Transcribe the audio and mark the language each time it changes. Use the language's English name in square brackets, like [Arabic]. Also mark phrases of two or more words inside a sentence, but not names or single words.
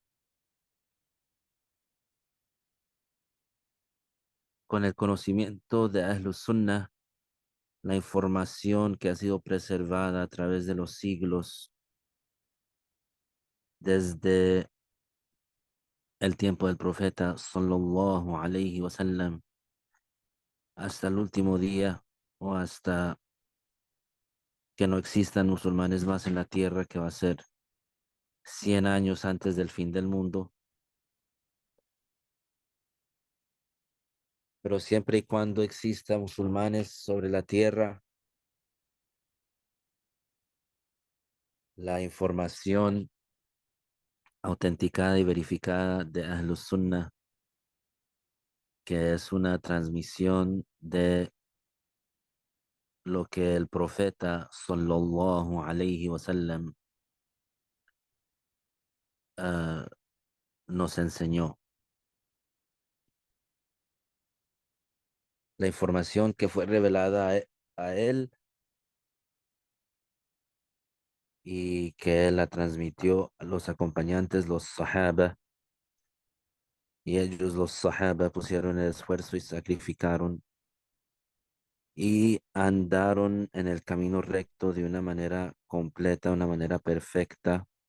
[Spanish] Con el conocimiento de [Arabic] أهل السنة, [Spanish] la información que ha sido preservada a través de los siglos, desde el tiempo del profeta [Arabic] صلى الله عليه وسلم [Spanish] hasta el último día o hasta que no existan musulmanes más en la tierra, que va a ser 100 años antes del fin del mundo. Pero siempre y cuando exista musulmanes sobre la tierra, la información autenticada y verificada de [Arabic] أهل السنة, [Spanish] que es una transmisión de lo que el profeta [Arabic] صلى الله عليه وسلم [Spanish] ah, nos enseñó. La información que fue revelada a él y que él la transmitió a los acompañantes, los sahaba, y ellos, los sahaba, pusieron el esfuerzo y sacrificaron y andaron en el camino recto de una manera completa, una manera perfecta.